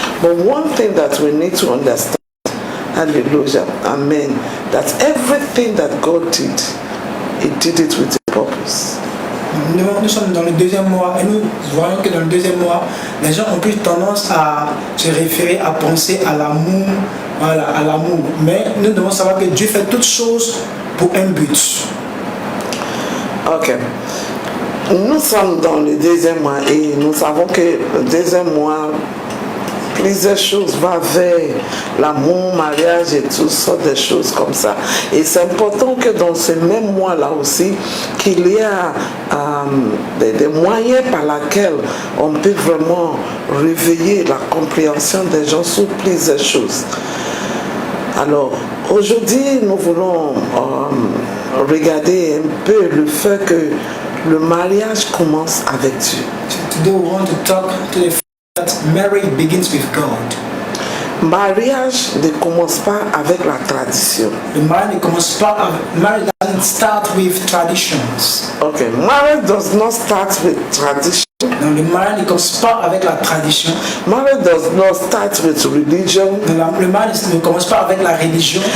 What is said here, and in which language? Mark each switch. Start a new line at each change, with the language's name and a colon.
English: But one thing that we need to understand, hallelujah, amen, that everything that God did, He did it with a purpose.
French: Nous sommes dans le deuxième mois et nous voyons que dans le deuxième mois, les gens ont plus tendance à se référer, à penser à l'amour, voilà, à l'amour. Mais nous devons savoir que Dieu fait toutes choses pour un but. Ok. Nous sommes dans le deuxième mois et nous savons que le deuxième mois, plusieurs choses vont vers l'amour, mariage et toutes sortes de choses comme ça. Et c'est important que dans ce même mois-là aussi, qu'il y a des moyens par lesquels on peut vraiment réveiller la compréhension des gens sur plusieurs choses. Alors, aujourd'hui, nous voulons regarder un peu le fait que le mariage commence avec Dieu.
English: Today we want to talk to the fact that marriage begins with God.
French: Mariage ne commence pas avec la tradition.
English: The marriage
French: ne commence pas avec,
English: marriage doesn't start with traditions. Okay, marriage does not start with tradition.
French: Non, le mariage ne commence pas avec la tradition.
English: Marriage does not start with religion.
French: Le mariage ne commence pas avec la religion.